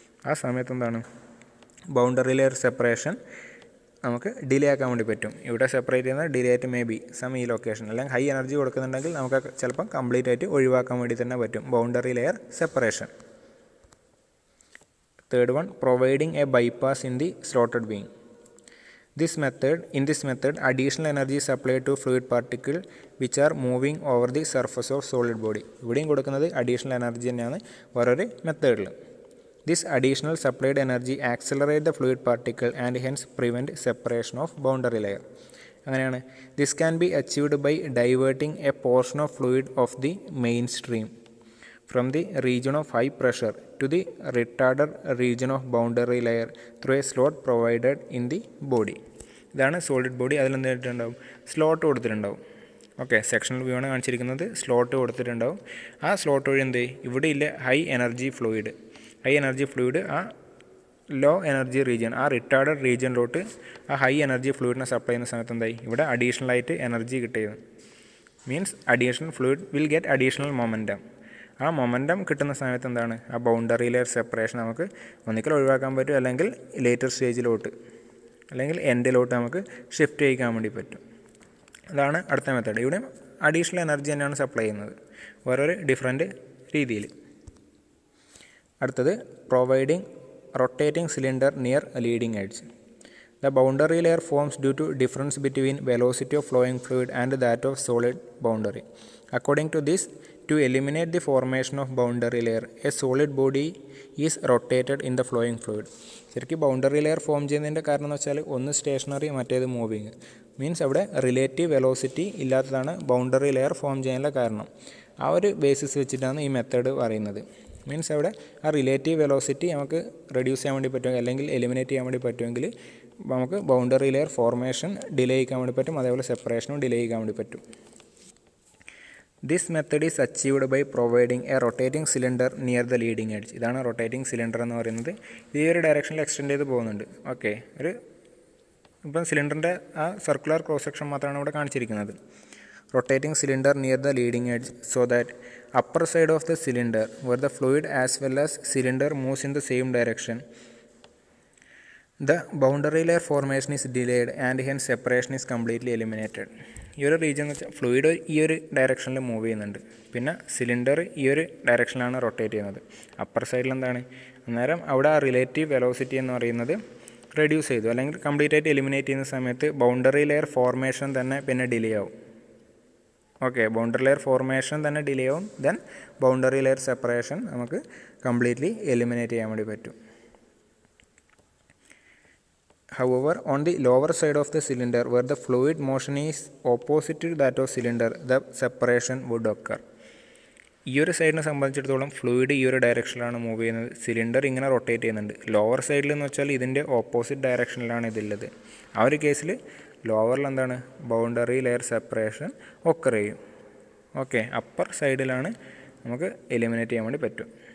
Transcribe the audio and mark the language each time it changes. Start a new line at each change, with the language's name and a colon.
Malayalam: ആ സമയത്ത് എന്താണ്, ബൗണ്ടറി ലെയർ സെപ്പറേഷൻ നമുക്ക് ഡിലേ ആക്കാൻ വേണ്ടി പറ്റും. ഇവിടെ സെപ്പറേറ്റ് ചെയ്യുന്ന ഡിലേ ആയിട്ട് മേ ബി ഈ ലൊക്കേഷൻ അല്ലെങ്കിൽ ഹൈ എനർജി കൊടുക്കുന്നുണ്ടെങ്കിൽ നമുക്ക് ചിലപ്പം കംപ്ലീറ്റ് ആയിട്ട് ഒഴിവാക്കാൻ വേണ്ടി തന്നെ പറ്റും boundary layer separation.
English: Third one, providing a bypass in the slotted beam. In this method, additional energy is supplied to fluid particles which are moving over the surface of solid body.
Malayalam: ഇവിടെയും കൊടുക്കുന്നത് additional energy തന്നെയാണ് വേറൊരു മെത്തേഡിൽ.
English: This additional supplied energy accelerates the fluid particle and hence prevent separation of boundary layer.
Malayalam: അങ്ങനെയാണ്.
English: This can be achieved by diverting a portion of fluid of the mainstream from the region of high pressure to the retarded region of boundary layer through a slot provided in the body.
Malayalam: ഇതാണ് solid body. അതിലെന്തായിട്ടുണ്ടാവും, slot കൊടുത്തിട്ടുണ്ടാവും. Okay, sectional view ആണ് കാണിച്ചിരിക്കുന്നത്. Slot കൊടുത്തിട്ടുണ്ടാവും. ആ slot വഴി എന്ത് ചെയ്യും, ഇവിടെ ഇല്ല ഹൈ എനർജി ഫ്ലൂയിഡ് ആ ലോ എനർജി റീജിയൻ, ആ റിട്ടാർഡഡ് റീജിയനിലോട്ട് ആ ഹൈ എനർജി ഫ്ലൂയിഡിനെ സപ്ലൈ ചെയ്യുന്ന സമയത്ത് എന്തായി, ഇവിടെ അഡീഷണൽ ആയിട്ട് എനർജി കിട്ടിയത്.
English: Means additional fluid will get additional momentum.
Malayalam: ആ മൊമെൻറ്റം കിട്ടുന്ന സമയത്ത് എന്താണ്, ആ ബൗണ്ടറി ലെയർ സെപ്പറേഷൻ നമുക്ക് ഒന്നിക്കൽ ഒഴിവാക്കാൻ പറ്റും, അല്ലെങ്കിൽ ലേറ്റർ സ്റ്റേജിലോട്ട് അല്ലെങ്കിൽ എൻഡിലോട്ട് നമുക്ക് ഷിഫ്റ്റ് ചെയ്യിക്കാൻ വേണ്ടി പറ്റും. അതാണ് അടുത്ത മെത്തേഡ്. ഇവിടെ അഡീഷണൽ എനർജി തന്നെയാണ് സപ്ലൈ ചെയ്യുന്നത്, ഓരോരോ ഡിഫറെൻറ്റ് രീതിയിൽ.
English: അടുത്തത്, providing rotating cylinder near leading edge. The boundary layer forms due to difference between velocity of flowing fluid and that of solid boundary. According to this, to eliminate the formation of boundary layer, a solid body is rotated in the flowing fluid.
Malayalam: ശരിക്കും boundary layer form ചെയ്യുന്നതിൻ്റെ കാരണം എന്ന് വെച്ചാൽ ഒന്ന് stationery, മറ്റേത് moving. Means അവിടെ relative velocity ഇല്ലാത്തതാണ് boundary layer form ചെയ്യാനുള്ള കാരണം. ആ ഒരു ബേസിസ് വെച്ചിട്ടാണ് ഈ മെത്തേഡ് പറയുന്നത്. മീൻസ് അവിടെ ആ റിലേറ്റീവ് വെലോസിറ്റി നമുക്ക് റെഡ്യൂസ് ചെയ്യാൻ വേണ്ടി പറ്റുമെങ്കിൽ അല്ലെങ്കിൽ എലിമിനേറ്റ് ചെയ്യാൻ വേണ്ടി പറ്റുമെങ്കിൽ നമുക്ക് ബൗണ്ടറി ലെയർ ഫോർമേഷൻ ഡിലേ ചെയ്യാൻ വേണ്ടി പറ്റും, അതേപോലെ സെപ്പറേഷനും ഡിലേ ചെയ്യാൻ വേണ്ടി പറ്റും.
English: This method is achieved by providing a rotating cylinder near the leading edge.
Malayalam: ഇതാണ് റൊട്ടേറ്റിംഗ് സിലിണ്ടർ എന്ന് പറയുന്നത്. ഇത് ഈ ഒരു ഡയറക്ഷനിൽ എക്സ്റ്റെൻഡ് ചെയ്ത് പോകുന്നുണ്ട്. ഓക്കെ, ഇപ്പം സിലിണ്ടറിൻ്റെ ആ സർക്കുലർ ക്രോസ് സെക്ഷൻ മാത്രമാണ് ഇവിടെ കാണിച്ചിരിക്കുന്നത്.
English: Rotating cylinder near the leading edge so that upper side of the cylinder where the fluid as well as cylinder moves in the same direction, the boundary layer formation is delayed and hence separation is completely eliminated.
Malayalam: ഈ ഒരു region എന്ന് വെച്ചാൽ fluid ഈ ഒരു ഡയറക്ഷനിൽ move ചെയ്യുന്നുണ്ട്, പിന്നെ cylinder ഈ ഒരു ഡയറക്ഷനിലാണ് റൊട്ടേറ്റ് ചെയ്യുന്നത്. അപ്പർ സൈഡിൽ എന്താണ്, അന്നേരം അവിടെ ആ റിലേറ്റീവ് വെലോസിറ്റി എന്ന് പറയുന്നത് റെഡ്യൂസ് ചെയ്തു അല്ലെങ്കിൽ കംപ്ലീറ്റ് ആയിട്ട് എലിമിനേറ്റ് ചെയ്യുന്ന സമയത്ത് ബൗണ്ടറി ലെയർ ഫോർമേഷൻ തന്നെ പിന്നെ ഡിലേ ആവും. ഓക്കെ, ബൗണ്ടറി ലെയർ ഫോർമേഷൻ തന്നെ ഡിലേ ആവും. ദെൻ ബൗണ്ടറി ലെയർ സെപ്പറേഷൻ നമുക്ക് കംപ്ലീറ്റ്ലി എലിമിനേറ്റ് ചെയ്യാൻ വേണ്ടി പറ്റും.
English: However, on the lower side of the cylinder where the fluid motion is opposite to that of cylinder, the separation would occur.
Malayalam: ഈ ഒരു സൈഡിനെ സംബന്ധിച്ചിടത്തോളം fluid ഈ ഒരു ഡയറക്ഷനിലാണ് മൂവ് ചെയ്യുന്നത്, സിലിണ്ടർ ഇങ്ങനെ റൊട്ടേറ്റ് ചെയ്യുന്നുണ്ട്. ലോവർ സൈഡിൽ എന്ന് വെച്ചാൽ ഇതിൻ്റെ ഓപ്പോസിറ്റ് ഡയറക്ഷനിലാണ് ഇതുള്ളത്. ആ ഒരു കേസിൽ ലോവറിൽ എന്താണ്, ബൗണ്ടറി ലെയർ സെപ്പറേഷൻ ഒക്കർ ചെയ്യും. ഓക്കെ, അപ്പർ സൈഡിലാണ് നമുക്ക് എലിമിനേറ്റ് ചെയ്യാൻ വേണ്ടി പറ്റും.